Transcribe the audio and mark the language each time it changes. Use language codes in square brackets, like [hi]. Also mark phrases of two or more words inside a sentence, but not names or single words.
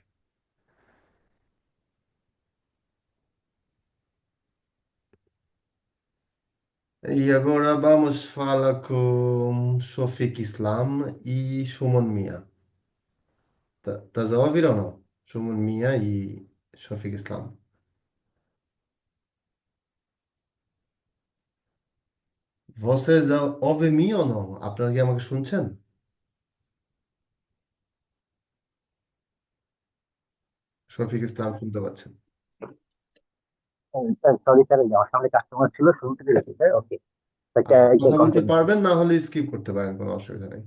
[pt] E agora vamos falar com Shofik Islam e Shumon Mia. Estás a ouvir ou não? Shumon Mia e Shofik Islam. Vocês ouvem-me ou não? [bn] আপনারা কি আমাকে শুনছেন? শফিক ইসলাম শুনতে পাচ্ছেন? [en] sorry sir, [bn] আমার সামনে কাস্টমার ছিল, শুনতে পেরেছি স্যার। ওকে, আচ্ছা, কথা বলতে কন্টিনিউ। পারবেন, না হলে স্কিপ করতে পারেন, কোনো অসুবিধা নেই।